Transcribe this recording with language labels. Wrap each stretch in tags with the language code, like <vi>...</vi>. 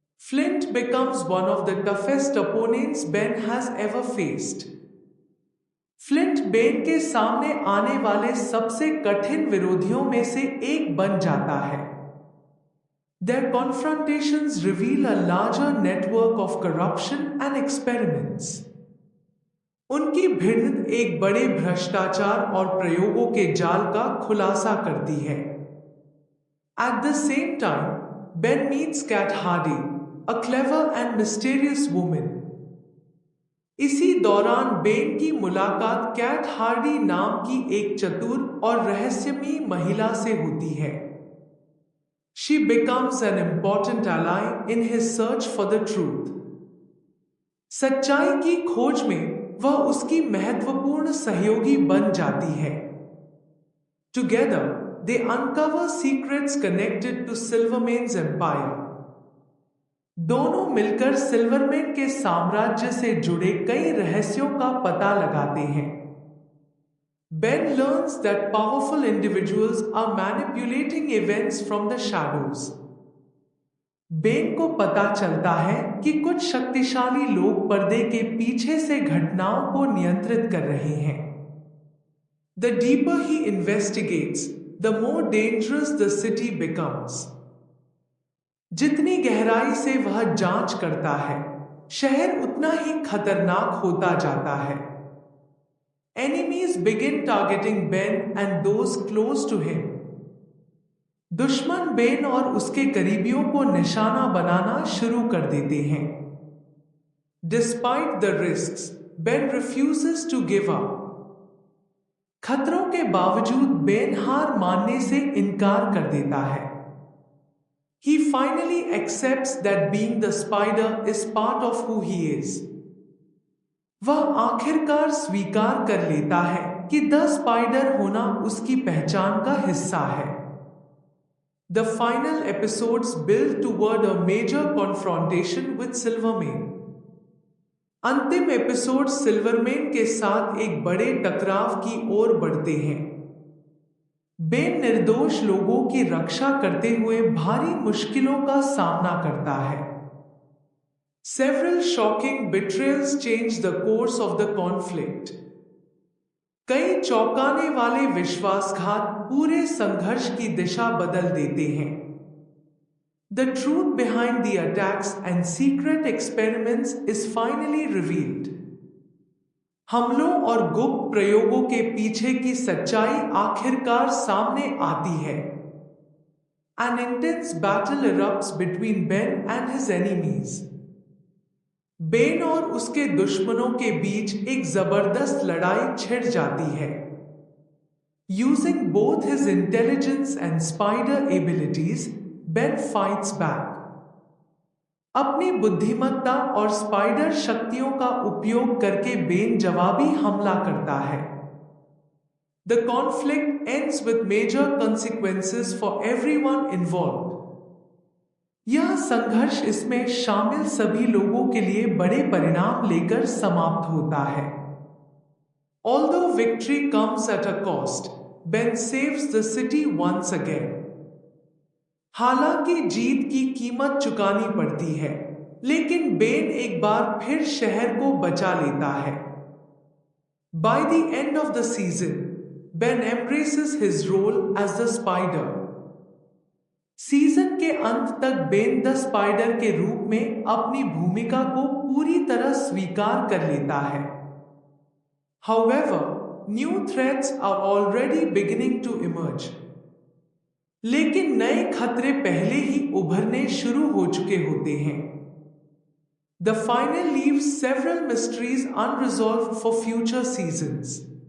<en>Flint becomes one of the toughest opponents Ben has ever faced.</en> <hi>Flint Ben के सामने आने वाले सबसे कठिन विरोधियों में से एक बन जाता है।</hi> <en>Their confrontations reveal a larger network of corruption and experiments.</en> <hi>उनकी भिड़ंत एक बड़े भ्रष्टाचार और प्रयोगों के जाल का खुलासा करती है।</hi> <en>At the same time, Ben meets Cat Hardy, a clever and mysterious woman.</en> <hi>इसी दौरान बेन की मुलाकात कैट हार्डी नाम की एक चतुर और रहस्यमयी महिला से होती है।</hi> <en>She becomes an important ally in his search for the truth.</en> <hi>सच्चाई की खोज में वह उसकी महत्वपूर्ण सहयोगी बन जाती है।</hi> <en>Together, they uncover secrets connected to Silvermane's empire.</en> <hi>दोनों मिलकर सिल्वरमैन के साम्राज्य से जुड़े कई रहस्यों का पता लगाते हैं।</hi> <en>Ben learns that powerful individuals are manipulating events from the shadows.</en> <hi>Ben को पता चलता है कि कुछ शक्तिशाली लोग पर्दे के पीछे से घटनाओं को नियंत्रित कर रहे हैं।</hi> <en>The deeper he investigates, the more dangerous the city becomes.</en> <hi>जितनी गहराई से वह जांच करता है, शहर उतना ही खतरनाक होता जाता है।</hi> <en>Enemies begin targeting Ben and those close to him.</en> <hi>दुश्मन बेन और उसके करीबियों को निशाना बनाना शुरू कर देते हैं।</hi> <en>Despite the risks, Ben refuses to give up.</en> <hi>खतरों के बावजूद बेन हार मानने से इनकार कर देता है।</hi> <en>He finally accepts that being the spider is part of who he is.</en> <hi>वह आखिरकार स्वीकार कर लेता है कि द स्पाइडर होना उसकी पहचान का हिस्सा है।</hi> <en>The final episodes build toward a major confrontation with Silvermane.</en> <hi>अंतिम एपिसोड सिल्वरमेन के साथ एक बड़े टकराव की ओर बढ़ते हैं। बेन निर्दोष लोगों की रक्षा करते हुए भारी मुश्किलों का सामना करता है।</hi> <en>Several shocking betrayals change the course of the conflict.</en> <hi>कई चौंकाने वाले विश्वासघात पूरे संघर्ष की दिशा बदल देते हैं।</hi> <en>The truth behind the attacks and secret experiments is finally revealed.</en> <hi>हमलों और गुप्त प्रयोगों के पीछे की सच्चाई आखिरकार सामने आती है।</hi> <en>An intense battle erupts between Ben and his enemies.</en> <hi>Ben और उसके दुश्मनों के बीच एक जबरदस्त लड़ाई छिड़ जाती है।</hi> <en>Using both his intelligence and spider abilities, Ben fights back.</en> <hi>अपनी बुद्धिमत्ता और स्पाइडर शक्तियों का उपयोग करके बेन जवाबी हमला करता है।</hi> <en>The conflict ends with major consequences for everyone involved.</en> <hi>यह संघर्ष इसमें शामिल सभी लोगों के लिए बड़े परिणाम लेकर समाप्त होता है।</hi> <en>Although victory comes at a cost, Ben saves the city once again.</en> <hi>हालांकि जीत की कीमत चुकानी पड़ती है, लेकिन बेन एक बार फिर शहर को बचा लेता है।</hi> <en>By the end of the season, Ben embraces his role as the spider.</en> <hi>Season के अंत तक बेन द स्पाइडर के रूप में अपनी भूमिका को पूरी तरह स्वीकार कर लेता है।</hi> <en>However, new threats are already beginning to emerge.</en> <hi>लेकिन नए खतरे पहले ही उभरने शुरू हो चुके होते हैं।</hi> <en>The final leaves several mysteries unresolved for future seasons.</en>